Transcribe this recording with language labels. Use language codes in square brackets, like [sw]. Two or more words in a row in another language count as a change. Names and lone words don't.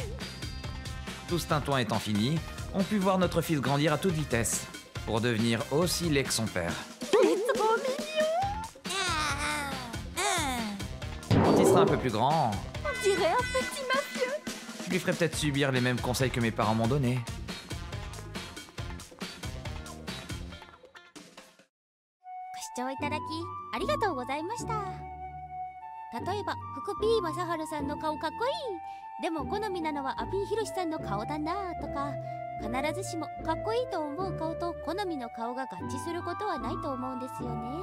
[fr] Tout ce tintouin étant fini, on put voir notre fils grandir à toute vitesse, pour devenir aussi laid que son père. Il est trop mignon. Quand il sera un peu plus grand, On dirait un petit mafieux. Je lui ferai peut-être subir les mêmes conseils que mes parents m'ont donnés. [ja] ご視聴いただきありがとうございました。例えば福 P 正治さんの顔かっこいい、でも好みなのはアピーひろしさんの顔だなとか、必ずしもかっこいいと思う顔と好みの顔が合致することはないと思うんですよね。